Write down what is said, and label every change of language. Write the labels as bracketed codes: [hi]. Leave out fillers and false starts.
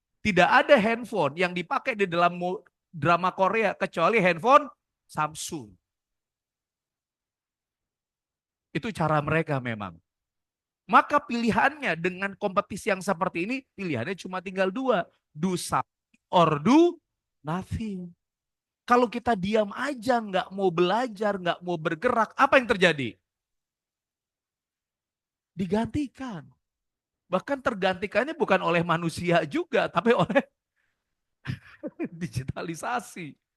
[id] Tidak ada handphone yang dipakai di dalam drama Korea kecuali handphone Samsung. Itu cara mereka memang. Maka pilihannya dengan kompetisi yang seperti ini, pilihannya cuma tinggal dua. [en] Do something or do nothing. [id] Kalau kita diam aja, nggak mau belajar, nggak mau bergerak, apa yang terjadi? Digantikan. Bahkan tergantikannya bukan oleh manusia juga, tapi oleh digitalisasi.